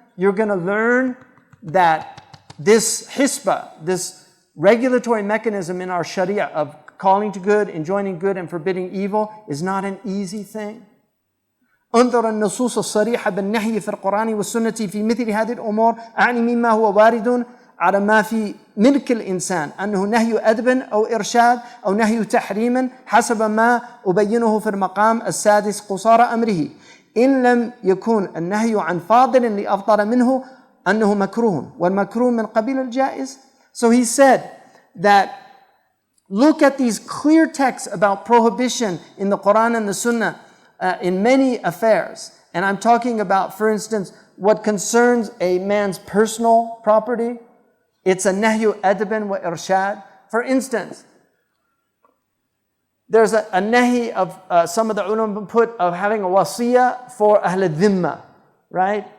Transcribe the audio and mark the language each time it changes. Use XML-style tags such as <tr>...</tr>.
<en>You're going to learn that this hisbah, this regulatory mechanism in our sharia of calling to good, enjoining good, and forbidding evil is not an easy thing.</en> <ar>انظر النصوص الصريحة بالنهي في القرآن والسنة في مثل هذه الأمور أعني مما هو وارد على ما في ملك الإنسان أنه نهي أدب أو إرشاد أو نهي تحريم حسب ما أبينه في المقام السادس قصار أمره إن لم يكن النهي عن فاضل لأفضل منه أنه مكروه والمكروه من قبيل الجائز.</ar> <en>So he said that look at these clear texts about prohibition in the Quran and the Sunnah in many affairs. And I'm talking about, for instance, what concerns a man's personal property. It's a nahyu adban wa irshad. For instance, there's a nahi of some of the ulama put of having a wasiyah for ahl al-dhimma, right?</en>